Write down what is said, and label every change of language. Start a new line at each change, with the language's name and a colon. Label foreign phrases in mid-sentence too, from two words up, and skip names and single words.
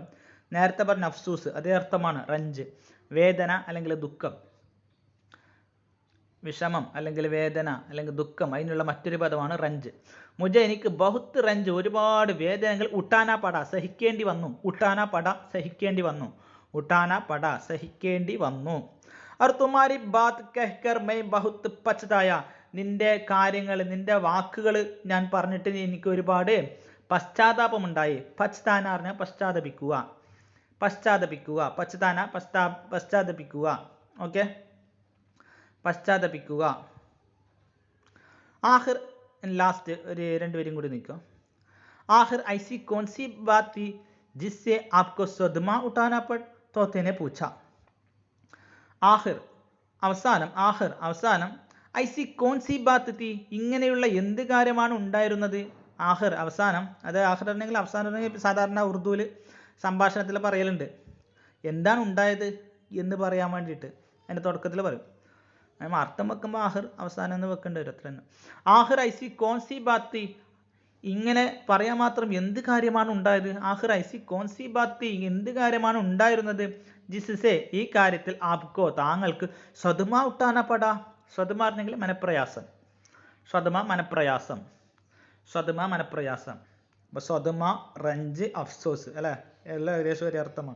Malayalam: നേരത്തെ പറഞ്ഞ അഫ്സൂസ്, അതേ അർത്ഥമാണ് റഞ്ച്, വേദന അല്ലെങ്കിൽ ദുഃഖം, വിഷമം അല്ലെങ്കിൽ വേദന അല്ലെങ്കിൽ ദുഃഖം, അതിനുള്ള മറ്റൊരു പദമാണ് റഞ്ച്. മുജ, എനിക്ക്
Hindi: बहुत रंज,
Malayalam: ഒരുപാട് വേദനകൾ,
Hindi: उठाना पड़ा,
Malayalam: സഹിക്കേണ്ടി വന്നു.
Hindi: और तुम्हारी बात कहकर मैं बहुत पछताया,
Malayalam: നിന്റെ കാര്യങ്ങൾ, നിന്റെ വാക്കുകൾ ഞാൻ പറഞ്ഞിട്ട് എനിക്ക് ഒരുപാട് പശ്ചാത്താപമുണ്ടായി. പശ്ചാന പറഞ്ഞാൽ പശ്ചാത്തപിക്കുക, പശ്ചാത്തപിക്കുക. ഓക്കെ, പശ്ചാത്തപിക്കുക. ആഖിർ, ലാസ്റ്റ് ഒരു രണ്ടുപേരും കൂടി നിൽക്കുക.
Hindi: आख़िर ऐसी कौन सी बात थी जिससे आपको सदमा उठाना पड़ा, तोते ने पूछा. ആഖിർ, അവസാനം, ഐസി कौन सी बात थी,
Malayalam: ഇങ്ങനെയുള്ള എന്ത് കാര്യമാണ് ഉണ്ടായിരുന്നത്? ആഖിർ, അവസാനം. അത് ആഖിർ ഉണ്ടെങ്കിൽ അവസാനം ഉണ്ടെങ്കിൽ സാധാരണ ഉറുദുവിൽ സംഭാഷണത്തിൽ പറയലുണ്ട്. എന്താണ് ഉണ്ടായത് എന്ന് പറയാൻ വേണ്ടിയിട്ട് അതിൻ്റെ തുടക്കത്തിൽ പറയും. അർത്ഥം വെക്കുമ്പോൾ ആഖിർ അവസാനം എന്ന് വെക്കേണ്ടി വരും, അത്ര തന്നെ.
Hindi: आख़िर ऐसी कौन सी बात थी,
Malayalam: ഇങ്ങനെ പറയാൻ മാത്രം എന്ത് കാര്യമാണ് ഉണ്ടായത്?
Hindi: आख़िर ऐसी कौन सी बात थी,
Malayalam: എന്ത് കാര്യമാണ് ഉണ്ടായിരുന്നത്? ജിസ്സെ, ഈ കാര്യത്തിൽ, ആപ്കോ, താങ്കൾക്ക്,
Hindi: सदमा उठाना पड़ा,
Malayalam: സദമ പറഞ്ഞെങ്കിൽ മനപ്രയാസം, അപ്പോൾ സദമ, റഞ്ച്, അഫ്സോസ് അല്ലേ, എല്ലാം ഏകദേശം ഒരേ അർത്ഥമാണ്.